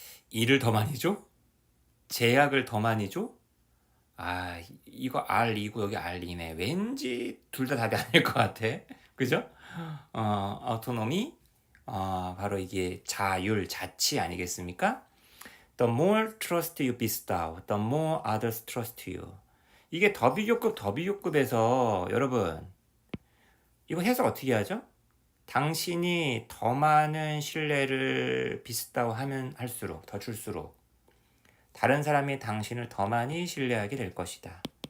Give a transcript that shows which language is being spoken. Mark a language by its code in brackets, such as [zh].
[ko] 일을 더 많이 줘? 제약을 더 많이 줘? 이거 R2고 여기 R2네. 왠지 둘 다 답이 아닐 것 같아. 그죠? autonomy, 바로 이게 자율, 자치 아니겠습니까? [en] The more trust you bestow, the more others trust you. [ko] 이게 더비교급에서 여러분 이거 해석 어떻게 하죠? 당신이 더 많은 신뢰를 비슷다고 하면 할수록 더 줄수록 다른 사람이 당신을 더 많이 신뢰하게 될 것이다.